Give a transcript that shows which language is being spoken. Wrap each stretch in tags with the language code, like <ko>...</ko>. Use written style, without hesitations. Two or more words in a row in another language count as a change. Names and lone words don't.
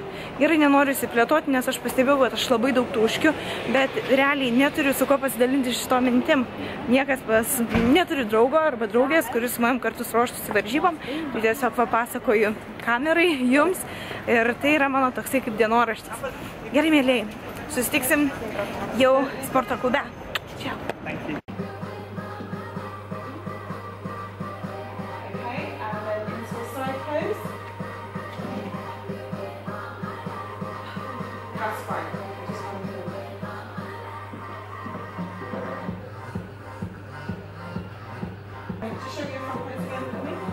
<lt>Gerai, nenoriu įsiplėtoti, nes aš pastebėjau, kad aš labai daug tūškiu, bet realiai neturiu su ko pasidalinti šito mintim. Neturiu draugo arba draugės, kuris su manim kartu ruoštųsi varžybom, tai tiesiog papasakoju kamerai jums ir tai yra mano toksai kaip dienoraštis. Gerai, mėlyjei, susitiksim jau sporto klube. Čia.</lt> <en>That's fine. Just want to move it. Just show me your front pose again for me.</en>